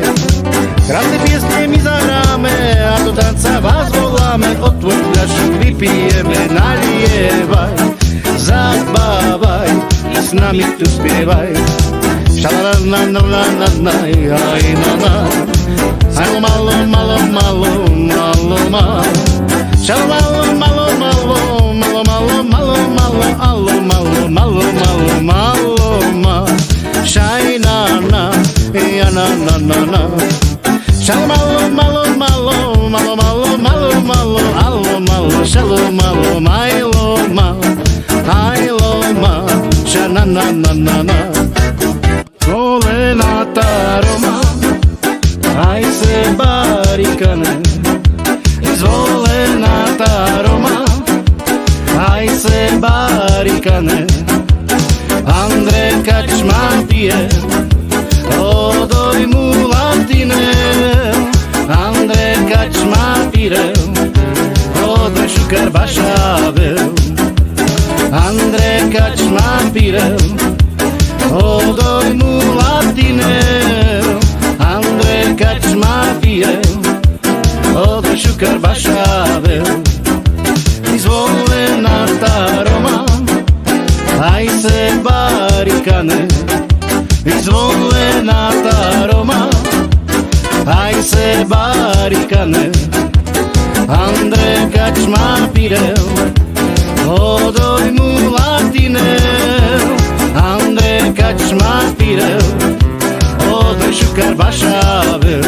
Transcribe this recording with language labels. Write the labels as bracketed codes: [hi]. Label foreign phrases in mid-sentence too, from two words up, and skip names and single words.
[sk] Krásne piesne my zahráme a do tanca vás voláme. Otvor fľašu, vypijeme, nalievaj, zabávaj, s nami tu spievaj. Šalalalalalala, aj na na, aj malo, malo, malo, malo, malo. Šalalala, malo, malo, malo, malo, malo, malo, alo, malo, malo, malo, malo, malo. Šaj na na, ja na na na na. Šalamalo, malo, malo, malo, malo, malo, malo, alo, malo, šalo, malo, majlo, malo, ajlo, malo. Na na na na na. [rom] Zvolena tá Roma, aj se barikane. Zvolena tá Roma, aj se barikane. Andre Kačma pije, odoj mu latine. Andre Kačma pire, odoj šukar bašavel. Andre Kačma pire, odoj mu latine. Andre Kačma pire, odoj šukar bašavel. Zvolena tá Roma, aj se barikane. Zvolena tá Roma, aj se barikane. Andre Kačma pire, odoj mu latine. Andre Kačma pire, odoj šukar bašavel.